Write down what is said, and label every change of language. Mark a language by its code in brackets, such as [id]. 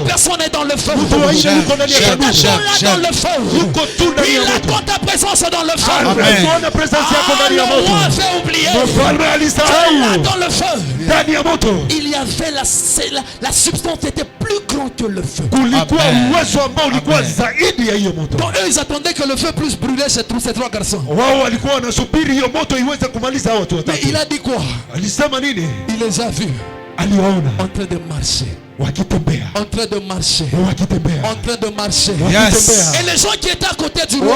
[fr] personne est dans le feu. [sw] mtu wa nne yuko ndani ya [fr] Il [sw] tanuru, [fr] t'attend là dans le feu. [sw] yuko tu ndani ya [fr] Il [sw] moto. [fr] attend ta présence dans le feu. [sw] Anaona presence yako ndani ya [fr] Le [sw] moto. [fr] roi fait oublier. [sw] Mfalme [fr] Là [sw] alisahau [fr] dans le feu, [sw] ndani ya moto [fr] il y avait la substance était plus grande que le feu. [sw] kulikuwa uwezo ambao ulikuwa zaidi ya hiyo moto. [fr] Donc eux ils attendaient que le feu puisse brûler ces trois garçons. [sw] Wao walikuwa wanasubiri hiyo moto iweze kumaliza hao watu [fr] Mais [sw] watatu. [fr] il a dit quoi? [sw] Alisema nini? [fr] Il les a vus [sw] Aliwaona [fr] en train de marcher. [sw] wakitembea, [fr] En train de marcher. [sw] wakitembea, [fr] En train de marcher. [sw] wakitembea. [fr] Et les gens qui étaient à côté du roi,